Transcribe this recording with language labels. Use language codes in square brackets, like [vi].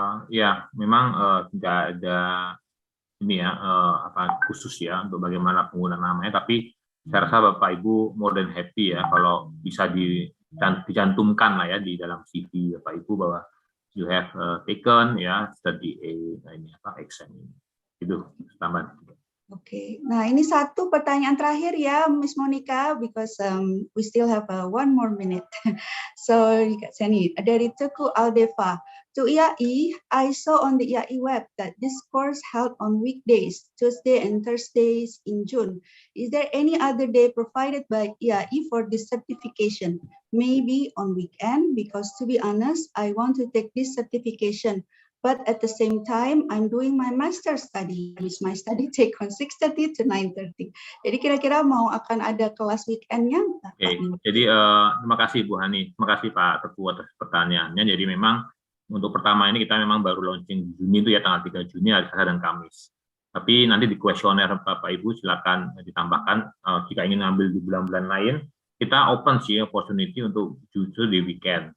[id] Ya, memang tidak ada ini ya khusus ya untuk bagaimana penggunaan namanya, tapi saya rasa Bapak Ibu [en] more than happy [id] ya kalau bisa dicantumkan lah ya di dalam CV Bapak Ibu bahwa [en] you have taken [id] ya CertDA exam ini. Itu tambahan. Oke, nah ini satu pertanyaan terakhir ya, Miss Monica, [en] because we still have one more minute. [id] So, sini dari Teguh Aldeva. [en] To IAI, I saw on the IAI web that this course held on weekdays, Tuesday and Thursdays in June. Is there any other day provided by IAI for this certification? Maybe on weekend, because to be honest, I want to take this certification. But at the same time, I'm doing my master study, which my study take on 6:30 to 9:30. [id] Jadi kira-kira mau akan ada kelas weekendnya? Oke, jadi terima kasih Bu Hani, terima kasih Pak Teguh atas pertanyaannya. Jadi memang untuk pertama ini kita memang baru launching Juni itu ya, tanggal 3 Juni hari Selasa dan Kamis. Tapi nanti di kuesioner Bapak Ibu silakan ditambahkan jika ingin ngambil di bulan-bulan lain, kita open sih opportunity untuk justru di weekend.